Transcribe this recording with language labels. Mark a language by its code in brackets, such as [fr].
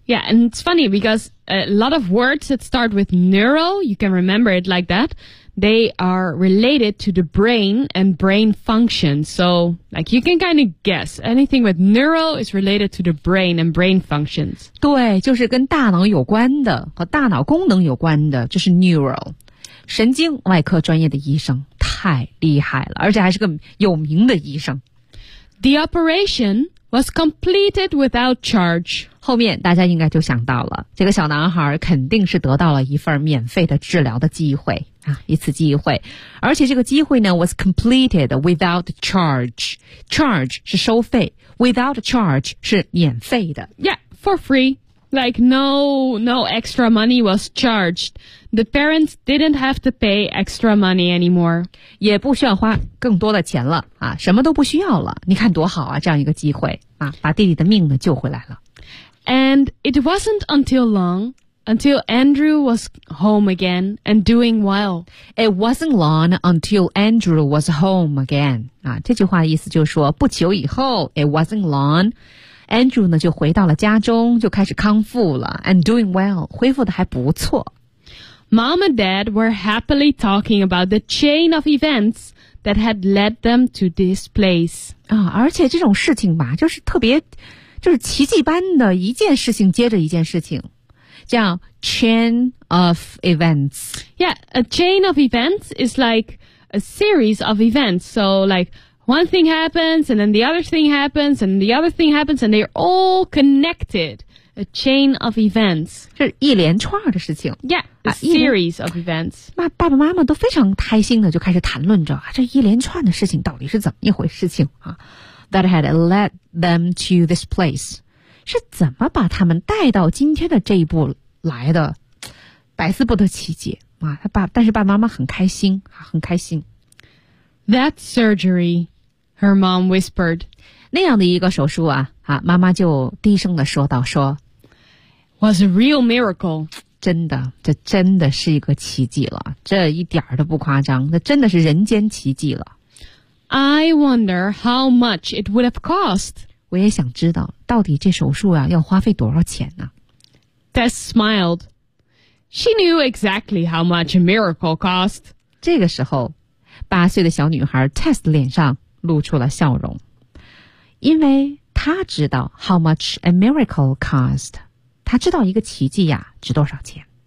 [en] Yeah, and it's funny because a lot of words that start with neuro, you can remember it like that, they are related to the brain and brain function. So, like, you can kind of guess anything with neuro is related to the brain and brain functions. [zh] 对，就是跟大脑有关的，和大脑功能有关的，就是 neuro。神经外科专业的医生太厉害了，而且还是个有名的医生。 [en] The operation was completed without charge. [zh] 后面大家应该就想到了，这个小男孩肯定是得到了一份免费的治疗的机会啊，一次机会。而且这个机会呢 [en] was completed without charge. [zh] Charge 是收费， without charge 是免费的。 [en] Yeah, for free. Like, no extra money was charged. The parents didn't have to pay extra money anymore. [zh] 也不需要花更多的钱了啊，什么都不需要了。你看多好啊，这样一个机会啊，把弟弟的命呢救回来了。 [en] And it wasn't until long until Andrew was home again and doing well. It wasn't long until Andrew was home again. [zh] 啊，这句话的意思就是说，不久以后 ， [en] it wasn't long, [zh] Andrew 呢就回到了家中，就开始康复了 ， [en] and doing well, [zh] 恢复的还不错。 [en] Mom and Dad were happily talking about the chain of events that had led them to this place. [zh] 啊，而且这种事情吧，就是特别，就是奇迹般的一件事情接着一件事情。叫 chain of events. [en] Yeah, a chain of events is like a series of events. So like one thing happens and then the other thing happens and the other thing happens and they're all connected. A chain of events. [zh] 是一连串的事情。 [en] Yeah, a series of events. [zh] 爸爸妈妈都非常开心的就开始谈论着、啊、这一连串的事情到底是怎么一回事情、啊、 [en] That had led them to this place. [zh] 是怎么把他们带到今天的这一步来的？百思不得其解啊！但是爸爸妈妈很开心，很开心。 [en] That surgery, her mom whispered. [zh] 那样的一个手术啊，啊，妈妈就低声的说道：“说 [en] was a real miracle. [zh] 真的，这真的是一个奇迹了，这一点儿都不夸张，这真的是人间奇迹了。 [en] I wonder how much it would have cost.” [zh] 我也想知道到底这手术啊要花费多少钱呢、啊、 [en] Tess smiled. She knew exactly how much a miracle cost. [zh] 这个时候八岁的小女孩 Tess 脸上露出了笑容。因为她知道 [en] how much a miracle cost. [zh] 她知道一个奇迹呀、啊、值多少钱。